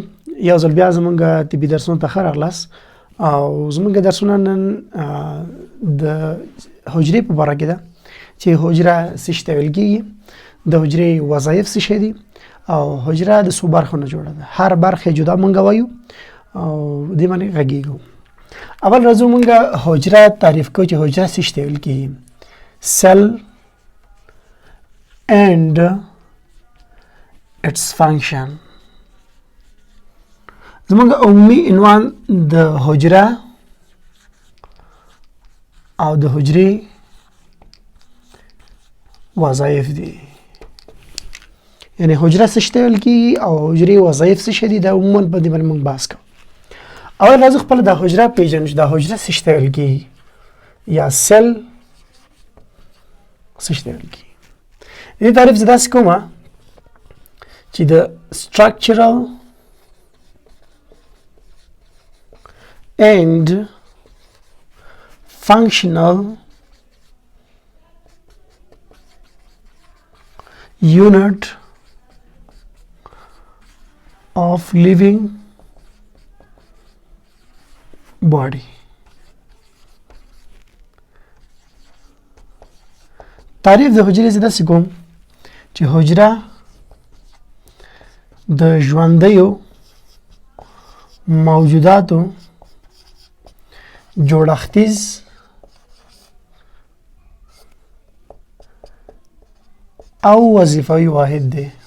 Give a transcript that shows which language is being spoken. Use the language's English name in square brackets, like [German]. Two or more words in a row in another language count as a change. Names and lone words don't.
[Pashto] یو ځل بیا زمونږ طبي درسونو ته ښه راغلاست او زمونږ درسونه نن د حجرې په باره کې ده چې حجره څه شي ته ویل کېږي، د حجرې وظایف څه شی دي او حجره د څو برخو نه جوړه ده. هر برخه جدا مونږ وایو او دې باندې غږیږو. اول راځو مونږ حجره تعریف کوو چې حجره څه شي ته ویل کېږي. [English] cell and its function. [Pashto] زمونږ عمومي عنوان د حجره او د حجرې وظایف دي. یعنی حجره څه شی ته ویل کېږي او حجرې وظایف څه شي دي، دا عموما په دې باندې موږ بحث کوو. اول راځو خپله دا حجره پېژنو چې دا حجره څه شي ته ویل کېږي یا سل څه شي ته ویل کېږي. دې تعریف زه داسې کومه چې د [English] structural and functional unit of living body. [Pashto] تعریف د حجرې زه داسې کوم چې حجره د ژوندیو موجوداتو جوړښتیز او وظیفوي واحد دی.